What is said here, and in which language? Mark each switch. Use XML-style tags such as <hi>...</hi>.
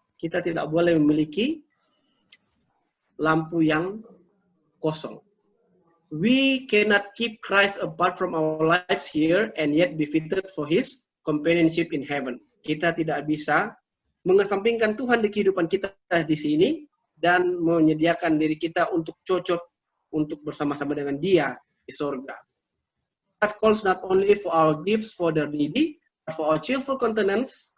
<id>Kita tidak boleh memiliki lampu yang kosong.</id> <en>We cannot keep Christ apart from our lives here and yet be fitted for His companionship in heaven.</en> <id>Kita tidak bisa mengesampingkan Tuhan di kehidupan kita di sini dan menyediakan diri kita untuk cocok untuk bersama-sama dengan Dia di sorga.</id> <en>God calls not only for our gifts for the needy, but for our cheerful countenance.</en>